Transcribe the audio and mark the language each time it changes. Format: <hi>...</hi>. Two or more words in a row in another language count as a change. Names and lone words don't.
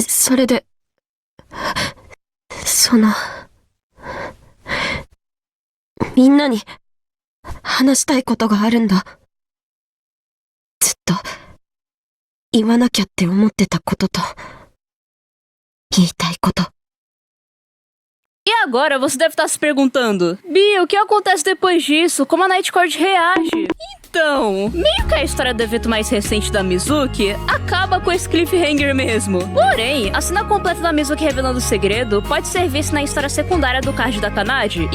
<ja>それで、みんなに、話したいことがあるんだ。ずっと、言わなきゃって思ってたことと、言いたいこと。</ja> <pt>E agora você deve estar se perguntando, Bia, o que acontece depois disso? Como a Nightcord reage? Então, meio que a história do evento mais recente da Mizuki acaba com esse cliffhanger mesmo. Porém, a cena completa da Mizuki revelando o segredo pode ser vista na história secundária do card da Kanade.</pt>